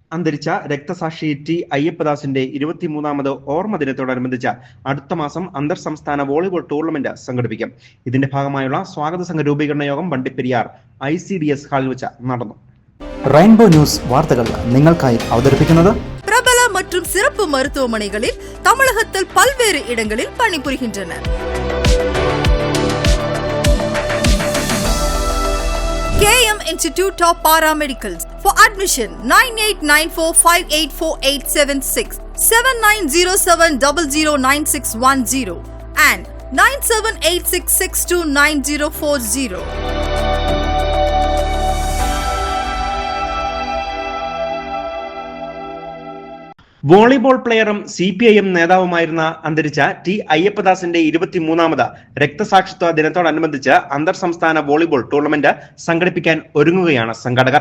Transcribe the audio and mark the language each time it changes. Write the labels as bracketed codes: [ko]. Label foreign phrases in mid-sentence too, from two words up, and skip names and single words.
[ml] അന്തരിച്ച രക്തസാക്ഷി ടി അയ്യപ്പദാസിന്റെ 23ാമത് ഓർമ്മ ദിനത്തോടനുബന്ധിച്ച് അടുത്ത മാസം അന്തർ സംസ്ഥാന വോളിബോൾ ടൂർണമെന്റ് സംഘടിപ്പിക്കും. ഇതിന്റെ ഭാഗമായുള്ള സ്വാഗത സംഘ രൂപീകരണ യോഗം വണ്ടിപ്പെരിയാർ ICDS ഹാളിൽ വെച്ച് നടന്നു. റെയിൻബോ ന്യൂസ് വാർത്തകൾ നിങ്ങൾക്കായി അവതരിപ്പിക്കുന്നത് [ta] பிரபல மற்றும் சிறப்பு மருத்துவமனைகளில் தமிழகத்தில் பல்வேறு இடங்களில் பணிபுரிகின்றனர். [en] KM Institute of Paramedicals. For admission 9894584876 7907009610 and 9786629040. [ml] വോളിബോൾ പ്ലെയറും CPIM നേതാവുമായിരുന്ന അന്തരിച്ച ടി അയ്യപ്പദാസിന്റെ 23ാമത് രക്തസാക്ഷിത്വ ദിനത്തോടനുബന്ധിച്ച് അന്തർ സംസ്ഥാന വോളിബോൾ ടൂർണമെന്റ് സംഘടിപ്പിക്കാൻ ഒരുങ്ങുകയാണ് സംഘാടകർ.